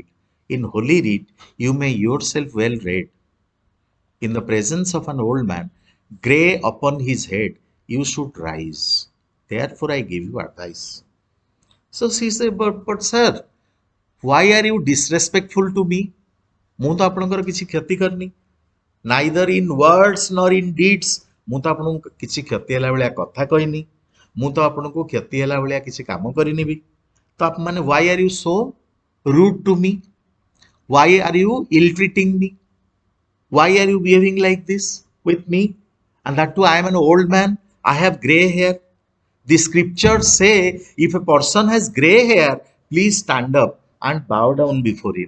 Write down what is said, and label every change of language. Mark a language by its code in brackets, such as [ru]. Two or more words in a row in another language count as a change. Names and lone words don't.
[en] In holy writ you may yourself well read. In the presence of an old man, grey upon his head, you should rise. Therefore I give you advice. So she said, but sir, why are you disrespectful to me? [or] ମୁଁ ତ ଆପଣଙ୍କର କିଛି କ୍ଷତି କରିନି, [en] neither in words nor in deeds. [or] ମୁଁ ତ ଆପଣଙ୍କୁ କିଛି କ୍ଷତି ହେଲା ଭଳିଆ କଥା କହିନି, ମୁଁ ତ ଆପଣଙ୍କୁ କ୍ଷତି ହେଲା ଭଳିଆ କିଛି କାମ କରିନି ବି। ତ ଆପଣମାନେ [en] why are you so rude to me? Why are you ill treating me? Why are you behaving like this with me? And that too, I am an old man. I have grey hair. The scriptures say if a person has grey hair, please stand up and bow down before him.